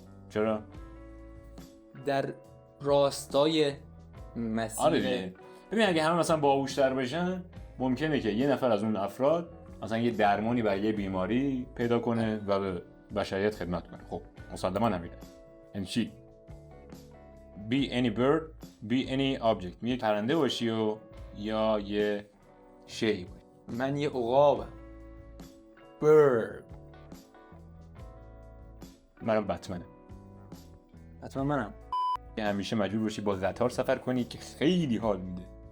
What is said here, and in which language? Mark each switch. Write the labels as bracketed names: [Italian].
[Persian] چرا؟ در راستای مسیر. آره دیگه. ببین اگه همه مثلا باهوشتر بشن ممکنه که یه نفر از اون افراد مثلا یه درمانی برای یه بیماری پیدا کنه و به بشریت خدمت کنه. خب مسلماً همینه. یعنی چی؟ [English] Be any bird, be any object. [Persian] یه پرنده باشی و یا یه شی باشی. من یه عقابم. bird. منم بتمنه. حتما منم. که همیشه مجبور باشی با قطار سفر کنی که خیلی حال میده.